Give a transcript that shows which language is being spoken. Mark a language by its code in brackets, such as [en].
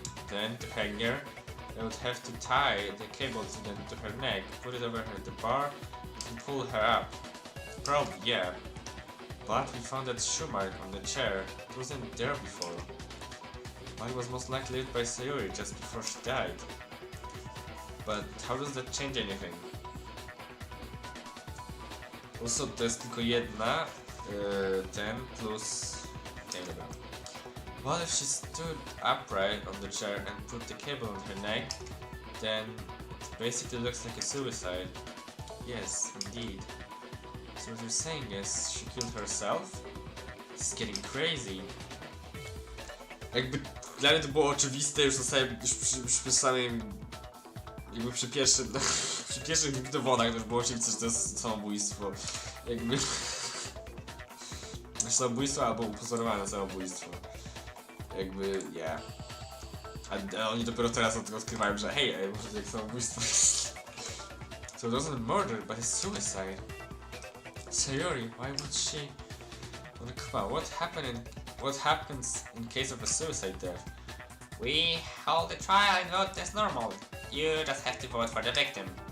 [en] Then, to hang her, they would have to tie the cable to her neck, put it over the bar, and pull her up. Probably, yeah. But we found that shoe mark on the chair. It wasn't there before. Mine was most likely left by Sayuri just before she died. But how does that change anything? Also, [pl] to jest tylko jedna, ten plus... Nie, dobra. [en] Well, if she stood upright on the chair and put the cable on her neck, then it basically looks like a suicide. Yes, indeed. So what you're saying is, she killed herself? This is getting crazy. [pl] Jakby dla mnie to było oczywiste już przy samym... Jakby przy pierwszych dowodach to już było oczywiste, że to jest samobójstwo. Jakby... samobójstwo albo upozorowane samobójstwo. Jakby, [en] yeah. [pl] A oni dopiero teraz odkrywają, że hej, może to jak samobójstwo jest. [en] So it wasn't murder, but it's suicide. Sayuri, why would she... Well, come on, what happens in case of a suicide death? We hold the trial and vote as normal. You just have to vote for the victim.